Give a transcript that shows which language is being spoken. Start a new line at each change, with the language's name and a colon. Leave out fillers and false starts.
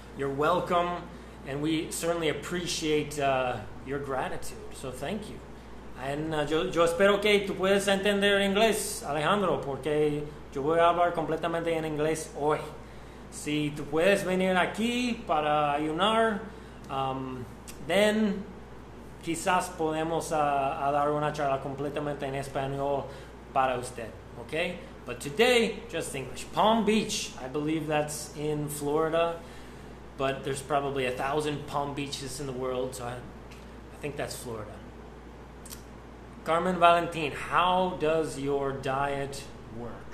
English: You're welcome, and we certainly appreciate your gratitude. So thank you.
Spanish: And yo espero que tú puedes entender inglés, Alejandro, porque yo voy a hablar completamente en inglés hoy. Si tú puedes venir aquí para ayunar, then quizás podemos a dar una charla completamente en español para usted, okay?
English: But today, just English. Palm Beach, I believe that's in Florida, but there's probably 1,000 Palm Beaches in the world, so I think that's Florida. Carmen Valentin, how does your diet work?